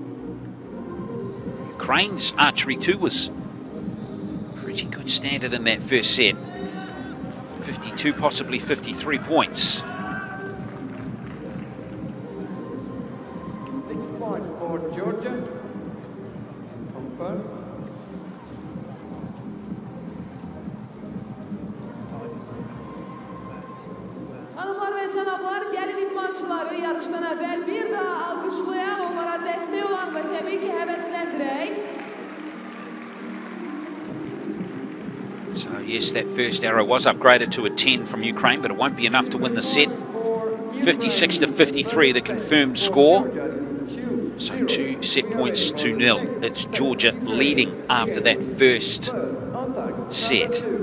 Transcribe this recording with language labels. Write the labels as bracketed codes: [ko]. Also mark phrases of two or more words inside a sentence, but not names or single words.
[en] Ukraine's archery too was pretty good standard in that first set. 52, possibly 53 points. Georgia. Confirm. [az] Hanımlar ve canablar, gəlin idmançıları yarışdan əvvəl bir daha alqışlayan, onlara dəstək olan və təbii ki, həvəsləndirək. [en] So yes, that first arrow was upgraded to a 10 from Ukraine, but it won't be enough to win the set. 56 to 53, the confirmed score. So 2 set points to 0. It's Georgia leading after that first set.